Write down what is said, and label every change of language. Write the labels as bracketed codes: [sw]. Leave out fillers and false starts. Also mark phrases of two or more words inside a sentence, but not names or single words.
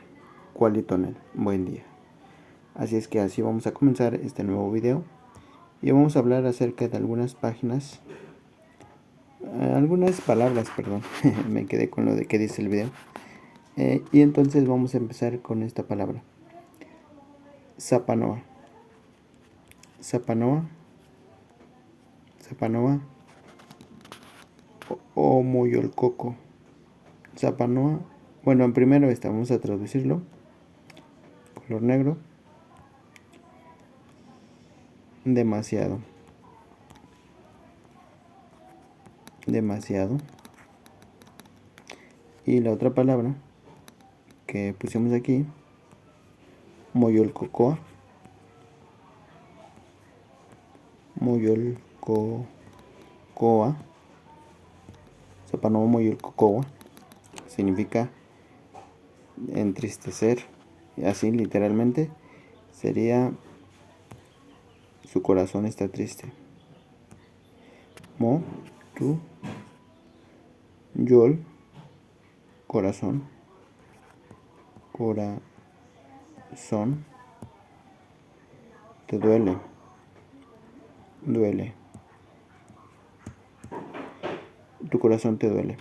[es] Qualitonal. Buen día. Así es que así vamos a comenzar este nuevo video. Y vamos a hablar acerca de algunas páginas. Algunas palabras, perdón. Me quedé con lo de que dice el video. Y entonces vamos a empezar con esta palabra. [nah] Zapanoa. Zapanoa. Zapanoa. O moyolcoco. Zapanoa. [es] Bueno, en primero vamos a traducirlo. Color negro. Demasiado. Demasiado. Y la otra palabra que pusimos aquí. [nah] Moyolcocoa. Moyolcocoa. Zapanoa moyolcocoa. [es] Significa entristecer. Y así literalmente sería su corazón está triste. Mo, tu, yol, corazón, corazón, te duele, duele, tu corazón te duele.